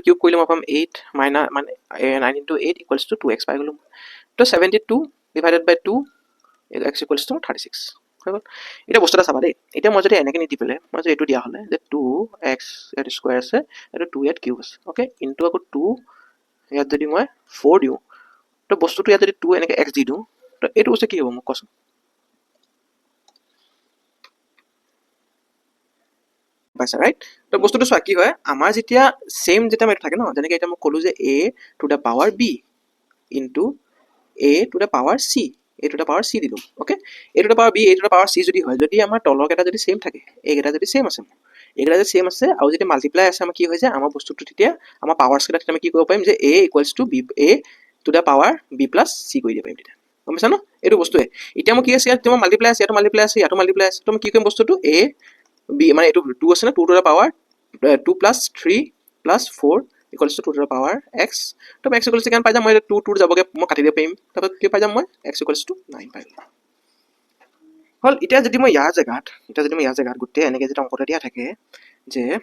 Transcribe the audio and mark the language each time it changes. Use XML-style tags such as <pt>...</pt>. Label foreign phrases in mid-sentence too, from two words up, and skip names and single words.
<as>কিউব কৰিলে মই পাম 8 মাইনাস মানে 9 ইনটু 8</as> <en>equals to</en> <as>2x পাই গ'লো তো 72</as> <en>divided by</en> <as>2 x</as> <en>equals to</en> <as>36 হৈ গ'ল এটা বস্তু এটা চাবা দেই এতিয়া মই যদি এনেকৈ নিদি পেলাই মই যদি এইটো দিয়া হ'লে যে 2x ইয়াত স্কয়াৰ আছে এইটো 2 ইয়াত কিউব আছে</as> <en>okay into</en> <as>আকৌ 2 ইয়াত যদি মই 4 দিওঁ তো বস্তুটো ইয়াত যদি 2 এনেকৈ x দি দিওঁ তো এইটো বস্তু কি হ'ব মোক কোৱাচোন পাইছা ৰাইট তো বস্তুটো চোৱা কি হয় আমাৰ যেতিয়া সেম যেতিয়া মেথড থাকে ন যেনেকৈ এতিয়া মই ক'লো যে</as> <en>a to the power b into a to the power c a to the power c</en> <as>দিলোঁ</as> <en>okay a to the power b a to the power c</en> <as>যদি হয় যদি আমাৰ তলকেইটা যদি সেম থাকে এইকেইটা যদি সেম আছে এইকেইটা যদি সেম আছে আৰু যদি মাল্টিপ্লাই আছে আমাৰ কি হৈ যায় আমাৰ বস্তুটো তেতিয়া আমাৰ পাৱাৰ্ছকেইটা তেতিয়া আমি কি কৰিব পাৰিম যে</as> <en>a equals to b a to the power b plus c</en> <as>কৰি দিব পাৰিম তেতিয়া গম পাইছা ন এইটো বস্তুৱে এতিয়া মই কি আছে ইয়াত তোমাৰ মাল্টিপ্লাই আছে ইয়াতো মাল্টিপ্লাই আছে ইয়াতো মাল্টিপ্লাই আছে তো মই কি কৰিম বস্তুটো a b মানে এইটো 2 আছে না</as> <en>2 to the power 2 plus 3 plus 4 equals to 2 to the power x</en> <as>তো x ইকুৱেলছ কিমান পাই যাম মই 2 2 যাবগে মই কাটি দিব পাৰিম তাৰপৰা কি পাই যাম মই x</as> <en>equals to</en> <as>9 পাই গ'লো হল এতিয়া যদি মই ইয়াৰ জেগাত গোটেই এনেকৈ যেতিয়া অংকটা দিয়া থাকে যে</as>